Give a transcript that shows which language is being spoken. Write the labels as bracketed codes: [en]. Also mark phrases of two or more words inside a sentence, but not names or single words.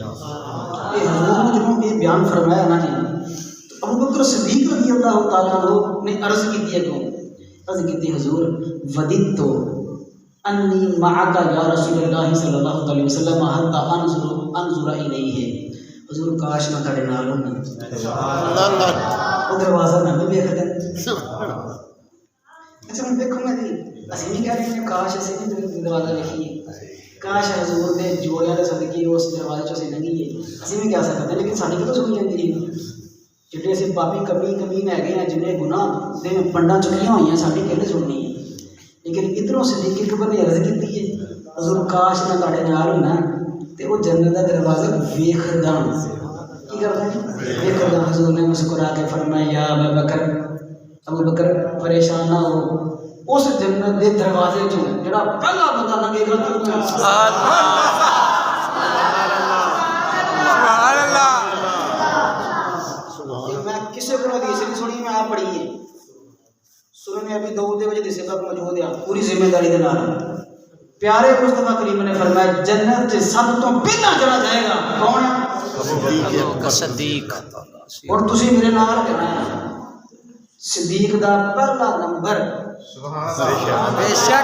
[ur] یہ حضور نے جب یہ بیان فرمایا نا جی، تو ابو بکر صدیق [ar] رضی اللہ تعالیٰ عنہ [ur] نے عرض کی ہے کہ عرض کی حضور [ar] وددت انی معک یا رسول اللہ صلی اللہ علیہ وسلم حتی انظر الیہ، [ur] حضور کاش میں تھوڑے نال ہوں، وہ دروازہ میں بھی دیکھتا ہے۔ [pa] اچھا میں دیکھوں میں دی اسی نہیں کہہ رہے ہیں کاش اسی نے دروازہ دیکھیے، کاش حضور نے جوڑیاں دے صدقے اس دروازے چ اسی لنگھیے، اسی نہیں کہہ سکتے، لیکن ساڈی کتوں سنی جاندی ہے جڑے اسی پاپی کمی ہے گئے ہیں، جنہیں گناہ دے پنڈا چکیاں ہوئی ہیں ساڈی کہنے سننی ہے، لیکن ادھروں صدیق اکبر نے عرض کی ہے حضور کاش میں تہاڈے نال ہونا تے وہ جنت دا دروازہ ویکھدا کی کردا ہے ویکھدا۔ حضور نے مسکرا کے فرمایا یا ابو بکر پریشان نہ ہو، اس جنت دے دروازے چوں جڑا پہلا بندہ لنگے گا تو [ar] سبحان اللہ۔ [pa] میں کسی کو حدیث نہیں سنی، میں آپ پڑھی ہے سنن ابی داؤد دے وچ دسے تک موجود ہے، پوری ذمہ داری دے نال پیارے مصطفیٰ کریم نے فرمایا جنت سے سب تو پہلا جڑا جائے گا کون ہے؟ صدیق۔ اور تسی میرے نال کہنا ہے صدیق دا پہلا نمبر [ur] بے شک